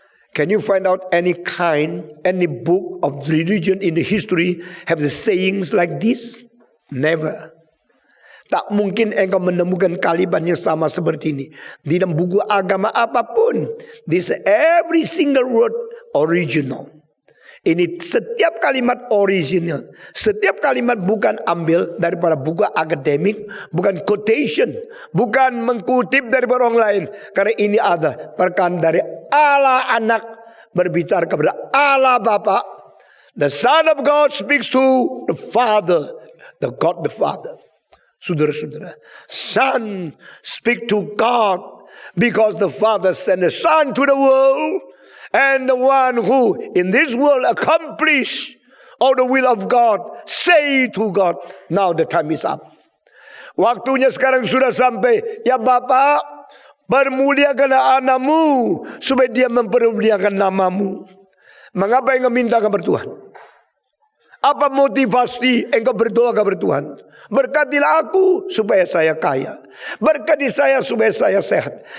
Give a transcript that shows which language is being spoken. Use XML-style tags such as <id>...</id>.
<en>Can you find out any book of religion in the history have the sayings like this? Never.</en> <id>Tak mungkin engkau menemukan kalimat yang sama seperti ini di dalam buku agama apapun.</id> <en>This every single word original.</en> <id>Ini setiap kalimat original. Setiap kalimat bukan ambil daripada buku akademik, bukan quotation, bukan mengkutip daripada orang lain. Karena ini ada perkataan dari Allah Anak berbicara kepada Allah Bapa.</id> <en>The Son of God speaks to the Father, the God the Father. Saudara-saudara, Son speak to God because the Father sent the Son to the world, and the one who in this world accomplish all the will of God say to God, now the time is up.</en> <id>Waktunya sekarang sudah sampai. Ya Bapa, permuliakanlah anakmu supaya dia mempermuliakan namamu. Mengapa engkau minta kepada Tuhan? Apa motivasi engkau berdoa kepada Tuhan? Berkatilah aku supaya saya kaya. Berkati saya supaya saya sehat.</id>